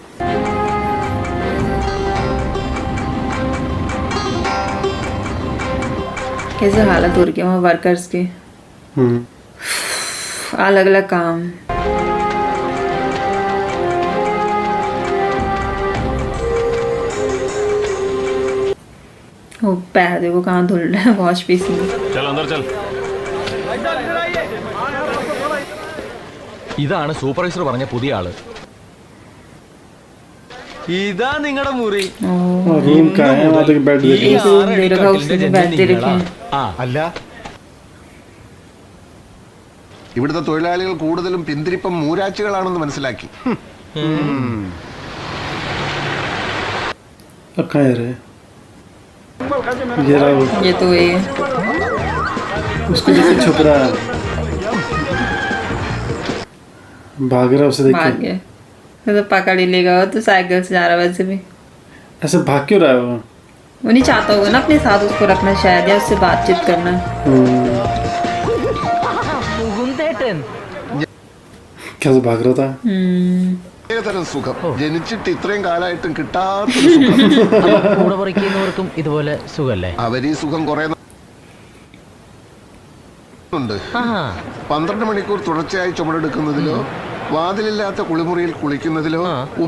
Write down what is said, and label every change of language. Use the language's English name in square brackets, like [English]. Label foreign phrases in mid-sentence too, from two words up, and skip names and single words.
[Hindi] कैसे हालत हो रही है वहाँ वर्कर्स के। अलग अलग काम। वो पैर देखो कहाँ धुल रहा है वॉश बेसिन में। चल अंदर चल. [Malayalam] ഇതാണ് സൂപ്പർവൈസർ പറഞ്ഞ പുതിയ ആള്. ഇതാ നിങ്ങളുടെ മുറി. [Hindi] रूम का है वहाँ तक बेड एक रूम दे रखा है, उसमें बेड दे रखे हैं। [Malayalam] അല്ല, ഇവിടുത്തെ തൊഴിലാളികൾ കൂടുതലും പിന്തിരിപ്പം മൂരാച്ചികളാണെന്ന് മനസ്സിലാക്കി. [Hindi] अब कहाँ है रे? ये रहा वो। ये तो वही है। उसको जैसे छुप रहा है। भाग रहा है उसे देख भाग के। गया तो पकड़ ही लेगा वो तो साइकिल से जा रहा है वैसे भी। ऐसे भाग क्यों रहा है वो? वो नहीं चाहता होगा ना अपने साथ उसको रखना शायद, या उससे बातचीत करना। कैसे भाग रहा था? [Malayalam] ഏതരം സുഖം ജനിച്ചിട്ട് ഇത്രയും കാലമായിട്ടും കിട്ടാത്തൊരു സുഖം. കൂടെ പറിക്കുന്നവർക്കും ഇതുപോലെ സുഖല്ലേ? അവരീ സുഖം കുറെ ഉണ്ട്. 12 മണിക്കൂർ തുടർച്ചയായി ചുമടെടുക്കുന്നതിലോ വാതിലില്ലാത്ത കുളിമുറിയിൽ കുളിക്കുന്നതിലോ